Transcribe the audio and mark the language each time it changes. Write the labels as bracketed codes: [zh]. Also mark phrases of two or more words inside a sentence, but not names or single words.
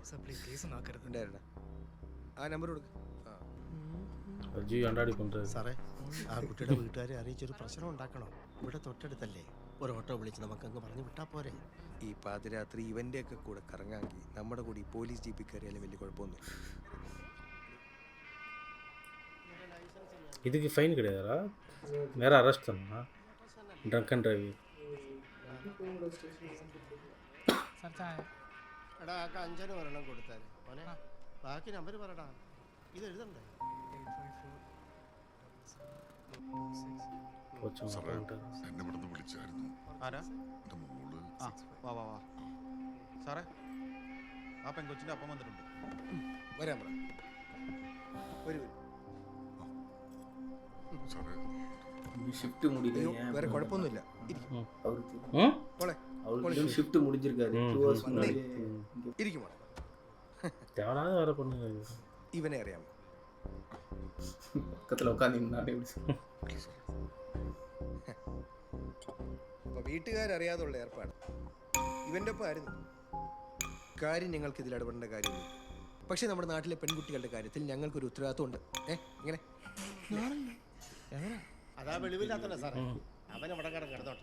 [ml] ഉണ്ടായിരുന്ന ആ നമ്പർ കൊടുക്ക. സാറേ ആ കുട്ടിയുടെ വീട്ടുകാരെ അറിയിച്ചൊരു പ്രശ്നം ഉണ്ടാക്കണോ? ഇവിടെ തൊട്ടടുത്തല്ലേ, ഒരു ഓട്ടോ വിളിച്ച് നമുക്കങ്ങ് പറഞ്ഞു വിട്ടാ പോരെ? ഈ പാതിരാത്രി ഇവന്റെ ഒക്കെ കൂടെ കറങ്ങാമെങ്കിൽ നമ്മുടെ കൂടി പോലീസ് ജീപ്പിൽ കയറിയാലും വലിയ കുഴപ്പമൊന്നും. [ta] இதுக்கு ஃபைன் கிடையாதா? வேற அரெஸ்ட் பண்ணா [en] drunk and driving. [ml] എടാ ആ കഞ്ചന് ഒരെണ്ണം കൊടുത്താൽ മോനെ. ബാക്കി നമ്പർ പറടാ. ഇത് എഴുതണ്ടേ? സാറേ എന്നെ ഇവിടുന്ന് വിളിച്ചായിരുന്നു. ആരാ? എൻ്റെ മോള്. വാ വാ വാ സാറേ, ആ പെൺകൊച്ചിൻ്റെ അപ്പം വന്നിട്ടുണ്ട്. വരാൻ പറ. വരൂ സാറേ [ta] ഷിഫ്റ്റ് முடியல [ml] അയ്യോ വേറെ കുഴപ്പമൊന്നുമില്ല മോളെ [ta] அவளுக்கு ஷிஃப்ட் முடிஞ்சிருக்காது 2 hours முன்னாடி [ml] ഇരിക്കും മോളെ [ta] தேவையில்லாத வேற பொண்ணுங்க [ml] ഇവനെ അറിയാമോ [ta] பக்கத்துல உட்கார்ந்து நின்னானே [ml] അപ്പോൾ വീട്ടുകാരറിയാതുള്ള ഏർപ്പാട് ഇവൻ്റെ ഒപ്പം ആയിരുന്നു കാര്യം ഞങ്ങൾക്ക് ഇതിൽ ഇടപെടേണ്ട കാര്യമില്ല പക്ഷേ നമ്മുടെ നാട്ടിലെ പെൺകുട്ടികളുടെ കാര്യത്തിൽ ഞങ്ങൾക്കൊരു ഉത്തരവാദിത്വമുണ്ട് ഇങ്ങനെ അതാ വെളിവില്ലാത്തല്ലേ സാറേ അവൻ അവിടെ കിടന്നോട്ടെ.